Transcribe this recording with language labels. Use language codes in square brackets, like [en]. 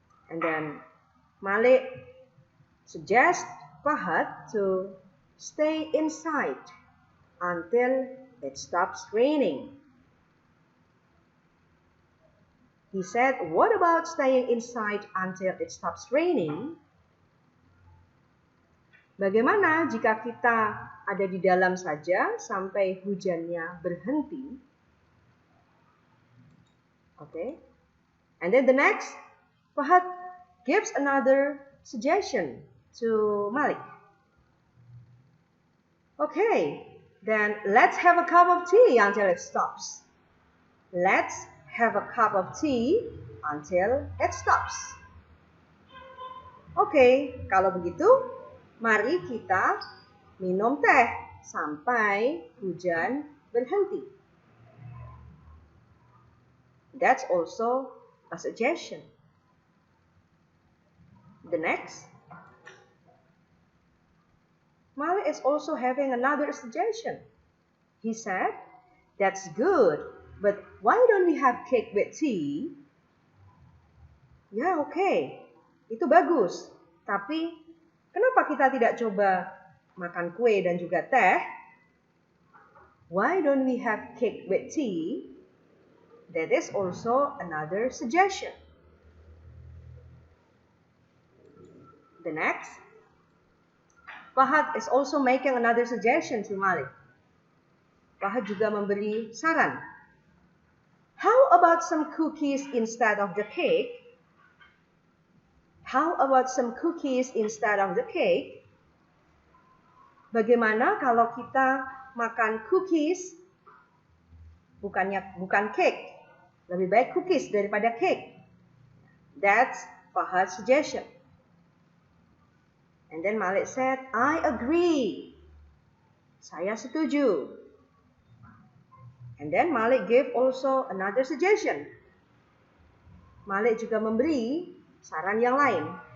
[en] And then Malik suggests Fahad to stay inside until it stops raining. He said, what about staying inside until it stops raining? [id] Bagaimana jika kita ada di dalam saja sampai hujannya berhenti? [en] Okay. And then the next, Fahad gives another suggestion to Malik. Okay, then let's have a cup of tea until it stops. Let's have a cup of tea until it stops. [id] Okay, kalau begitu, mari kita minum teh sampai hujan berhenti. [en] That's also a suggestion. The next, Malik is also having another suggestion. He said, that's good, but why don't we have cake with tea? [id] Ya, okay. Itu bagus. Tapi, kenapa kita tidak coba makan kue dan juga teh? [en] Why don't we have cake with tea? That is also another suggestion. The next, Fahad is also making another suggestion to Malik. [id] Fahad juga memberi saran. [en] How about some cookies instead of the cake? How about some cookies instead of the cake? [id] Bagaimana kalau kita makan cookies, bukan cake. Lebih baik cookies daripada cake. [en] That's Fahad's suggestion. And then Malik said, I agree. [id] Saya setuju. [en] And then Malik gave also another suggestion. [id] Malik juga memberi saran yang lain.